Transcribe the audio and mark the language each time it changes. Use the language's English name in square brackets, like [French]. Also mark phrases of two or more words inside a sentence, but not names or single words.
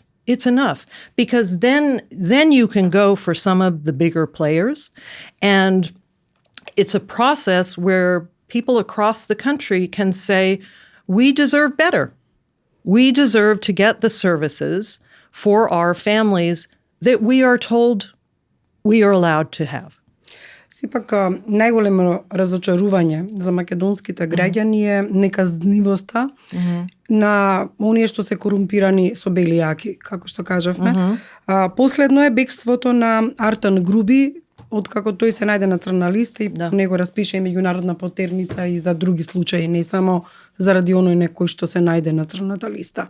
[English] It's enough, because then you can go for some of the bigger players, and it's a process where people across the country can say, we deserve better. We deserve to get the services for our families that we are told we are allowed to have. [Macedonian] Сепак, најголемо разочарување за македонските граѓани е неказнивоста на оние што се корумпирани со бели јаки, како што кажавме. Последно е бегството на Артан Груби, откако тој се најде на црна листа и него распише и меѓународна потерница и за други случаи, не само заради оној некој што се најде на црната листа.